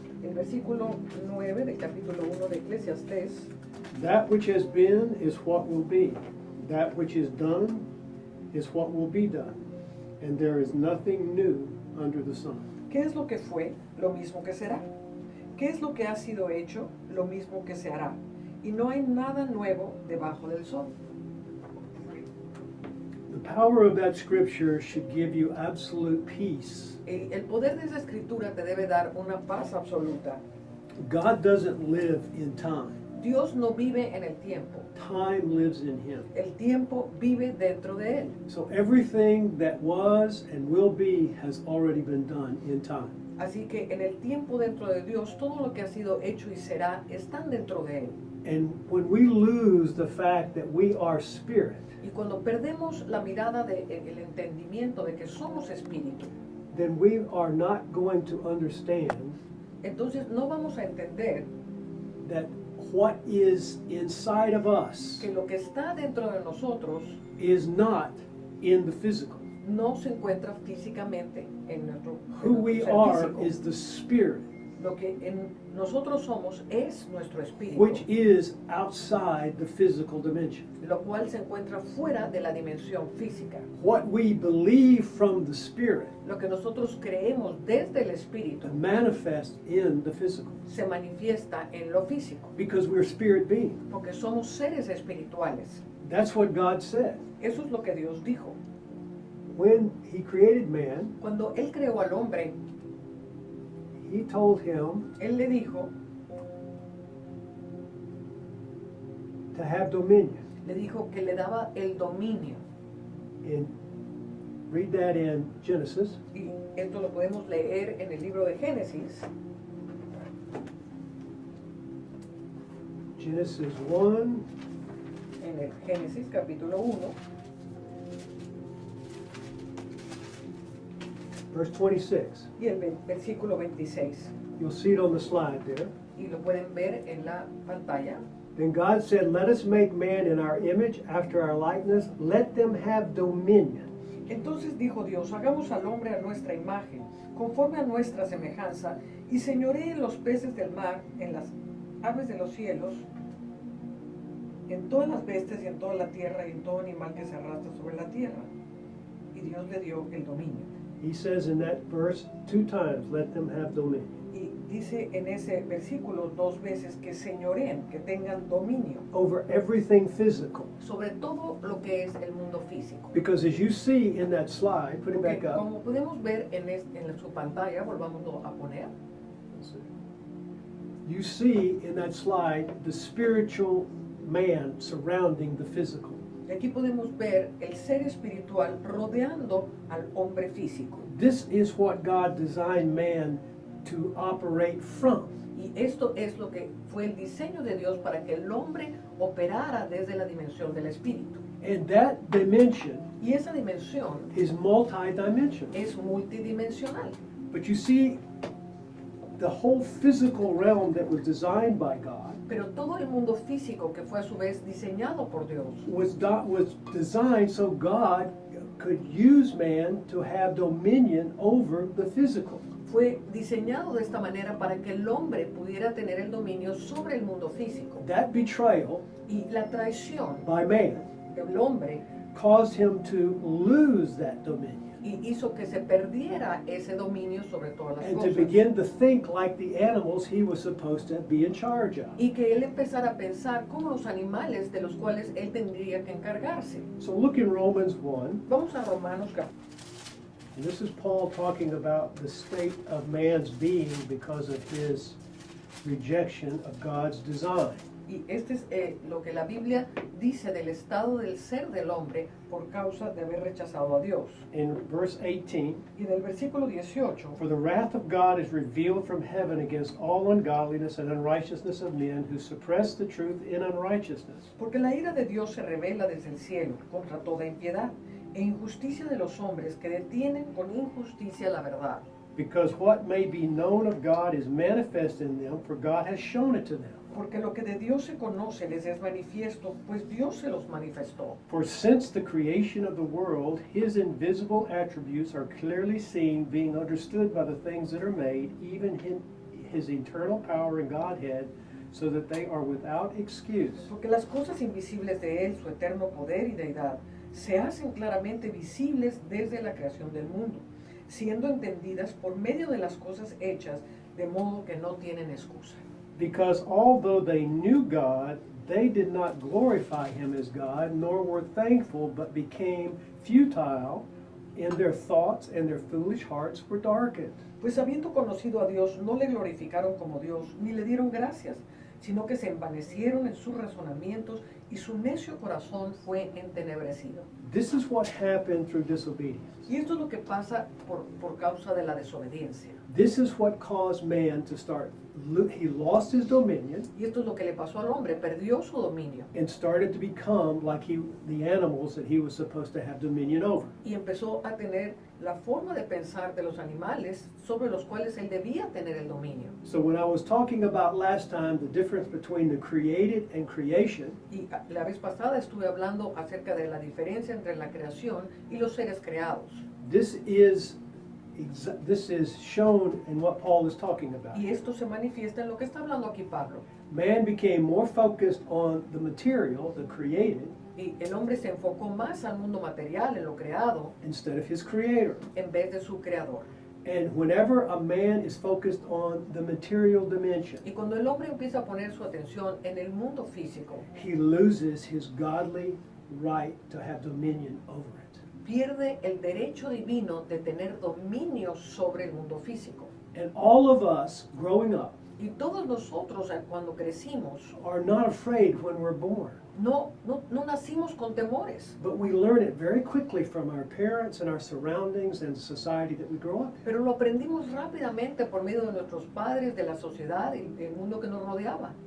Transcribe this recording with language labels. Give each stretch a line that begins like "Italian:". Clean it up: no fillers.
Spanish: El versículo 9 del capítulo 1 de Eclesiastés.
English: That which has been is what will be. That which is done is what will be done. And there is nothing new under the sun.
Spanish: ¿Qué es lo que fue? Lo mismo que será. ¿Qué es lo que ha sido hecho? Lo mismo que se hará. Y no hay nada nuevo debajo del sol.
English: The power of that scripture should give you absolute peace.
Spanish: El poder de esa escritura te debe dar una paz absoluta.
English: God doesn't live in time.
Spanish: Dios no vive en el tiempo.
English: Time lives in him.
Spanish: El tiempo vive dentro de él.
English: So everything that was and will be has already been done in time.
Spanish: Así que en el tiempo dentro de Dios, todo lo que ha sido hecho y será, están dentro de él.
English: And when we lose the fact that we are spirit,
Spanish: Y cuando perdemos la mirada el entendimiento de que somos espíritu,
English: then we are not going to understand
Spanish: entonces no vamos a entender
English: that what is inside of us
Spanish: que lo que está dentro de nosotros
English: is not in the physical.
Spanish: no se encuentra físicamente en nuestro
English: Who we
Spanish: ser
English: are
Spanish: físico.
English: is the spirit
Spanish: Lo que en nosotros somos es nuestro espíritu,
English: which is outside the physical dimension.
Spanish: lo cual se encuentra fuera de la dimensión física.
English: What we believe from the Spirit
Spanish: Lo que nosotros creemos desde el espíritu
English: manifests in the physical,
Spanish: se manifiesta en lo físico,
English: because we're spirit beings.
Spanish: porque somos seres espirituales.
English: That's what God said.
Spanish: Eso es lo que Dios dijo.
English: When He created man,
Spanish: Cuando Él creó al hombre,
English: He told him
Spanish: Él le dijo
English: to have dominion.
Spanish: que le daba el dominio.
English: And read that in Genesis.
Spanish: Y esto lo podemos leer en el libro de Génesis,
English: Genesis 1,
Spanish: en el Génesis capítulo 1,
English: verse 26.
Spanish: y el versículo 26.
English: You'll see it on the slide there.
Spanish: Y lo pueden ver en la pantalla.
English: Then God said, "Let us make man in our image, after our likeness. Let them have dominion."
Spanish: Entonces dijo Dios, hagamos al hombre a nuestra imagen, conforme a nuestra semejanza, y señoree en los peces del mar, en las aves de los cielos, en todas las bestias y en toda la tierra y en todo animal que se arrastra sobre la tierra. Y Dios le dio el dominio.
English: He says in that verse 2 times, "Let them have dominion."
Spanish: Y dice en ese versículo 2 veces que señoreen, que tengan dominio
English: Over everything physical.
Spanish: sobre todo lo que es el mundo físico.
English: Because as you see in that slide, put it
Spanish: Porque
English: back up.
Spanish: como podemos ver en su pantalla, volvámoslo a poner,
English: You see in that slide the spiritual man surrounding the physical.
Spanish: y aquí podemos ver el ser espiritual rodeando al hombre físico.
English: This is what God designed man to operate from.
Spanish: Y esto es lo que fue el diseño de Dios para que el hombre operara desde la dimensión del espíritu.
English: And that dimension
Spanish: Y esa dimensión
English: is multidimensional.
Spanish: es multidimensional.
English: But you see, the whole physical realm that was designed by God
Spanish: Pero todo el mundo físico que fue a su vez diseñado por Dios
English: was designed so God could use man to have dominion over the physical.
Spanish: fue diseñado de esta manera para que el hombre pudiera tener el dominio sobre el mundo físico.
English: That betrayal
Spanish: Y la traición
English: by man
Spanish: del hombre
English: caused him to lose that dominion
Spanish: y hizo que se perdiera ese dominio sobre todas las
English: and to
Spanish: cosas.
English: begin to think like the animals he was supposed to be in charge of.
Spanish: Y que él empezara a pensar como los animales de los cuales él tendría que encargarse.
English: So look in Romans 1,
Spanish: Vamos a Romanos
English: and this is Paul talking about the state of man's being because of his rejection of God's design.
Spanish: Y este es lo que la Biblia dice del estado del ser del hombre por causa de haber rechazado a Dios.
English: In verse 18,
Spanish: Y del versículo 18,
English: "For the wrath of God is revealed from heaven against all ungodliness and unrighteousness of men who suppress the truth in unrighteousness."
Spanish: porque la ira de Dios se revela desde el cielo contra toda impiedad e injusticia de los hombres que detienen con injusticia la verdad.
English: Because what may be known of God is manifest in them, for God has shown it to them.
Spanish: Porque lo que de Dios se conoce les es manifiesto, pues Dios se los manifestó.
English: For since the creation of the world, his invisible attributes are clearly seen, being understood by the things that are made, even his eternal power and Godhead, so that they are without excuse.
Spanish: Porque las cosas invisibles de Él, su eterno poder y deidad, se hacen claramente visibles desde la creación del mundo, siendo entendidas por medio de las cosas hechas, de modo que no tienen excusa.
English: Because although they knew God, they did not glorify him as God, nor were thankful, but became futile in their thoughts, and their foolish hearts were darkened.
Spanish: Pues habiendo conocido a Dios, no le glorificaron como Dios, ni le dieron gracias, sino que se envanecieron en sus razonamientos, y su necio corazón fue entenebrecido.
English: This is what happened through disobedience.
Spanish: Y esto es lo que pasa por causa de la desobediencia.
English: This is what caused man to start. He lost his dominion
Spanish: Y esto es lo que le pasó al hombre, perdió su dominio
English: and started to become like the animals that he was supposed to have dominion over.
Spanish: y empezó a tener la forma de pensar de los animales sobre los cuales él debía tener el dominio.
English: So when I was talking about last time the difference between the created and creation,
Spanish: Y la vez pasada estuve hablando acerca de la diferencia entre la creación y los seres creados.
English: this is this is shown in what Paul is talking about.
Spanish: Y esto se manifiesta en lo que está hablando aquí Pablo.
English: Man became more focused on the material, the created,
Spanish: Y el hombre se enfocó más al mundo material, en lo creado,
English: instead of his creator.
Spanish: en vez de su creador.
English: And whenever a man is focused on the material dimension,
Spanish: Y cuando el hombre empieza a poner su atención en el mundo físico,
English: he loses his godly right to have dominion over it.
Spanish: pierde el derecho divino de tener dominio sobre el mundo físico.
English: And all of us growing up
Spanish: Y todos nosotros cuando crecimos,
English: are not afraid when we're born.
Spanish: no nacimos con temores,
English: But we learn it very quickly from our parents and our surroundings and the society that we grow up in.
Spanish: pero lo aprendimos rápidamente por medio de nuestros padres, de la sociedad y del mundo que nos rodeaba.